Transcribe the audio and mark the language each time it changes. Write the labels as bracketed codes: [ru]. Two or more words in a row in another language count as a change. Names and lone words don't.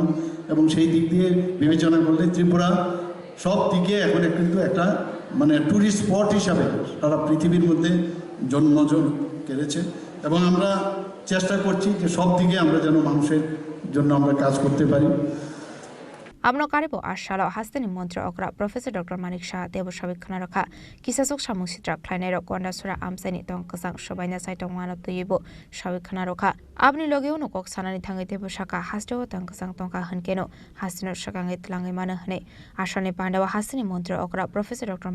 [bn] এবং সেই দিক দিয়ে বিবেচনা করলে ত্রিপুরা সব দিকে এখন কিন্তু একটা মানে ট্যুরিস্ট স্পট হিসাবে সারা পৃথিবীর মধ্যে নজর কেড়েছে। এবং আমরা চেষ্টা করছি যে সব দিকে আমরা যেন মানুষের জন্য আমরা কাজ করতে পারি। [trp] Amno karibo ashala hasteni mantri okra Professor Dr. Manik Shah debo sabikkhana rakha kisasuk samung sitra khlainai ro konda sura amsani tong kasang shobaina saitong wana tuibo sabikkhana rakha abni logeu no kok sanani thangai debo shaka hasteo tong kasang tongka hankeno hastino shakangai tlangai mana hne ashani pandawa hasteni mantri okra Professor Dr.